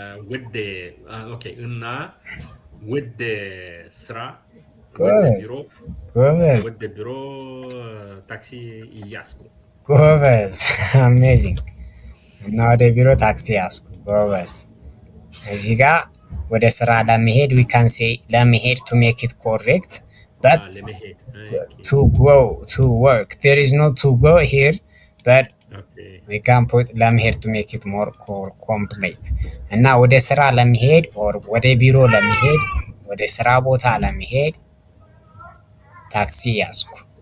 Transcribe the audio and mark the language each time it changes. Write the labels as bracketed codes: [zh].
[en] with the okay እና with the ስራ [am] ጎበዝ [en] with the [am] ቢሮ ታክሲ ያስኩ ጎበዝ አሜዚንግ እና ወደ ቢሮ ታክሲ ያስኩ ጎበዝ እዚህ ጋር ወደ ስራ ለመሄድ [en] we can say [am] ለመሄድ [en] to make it correct but to go to work there is no to go here but we can put [am] ለመሄድ [en] to make it more complete [am] እና ወደ ስራ ለመሄድ or ወደ ቢሮ ለመሄድ ወደ ስራ ቦታ ለመሄድ ታክሲ ያስኩ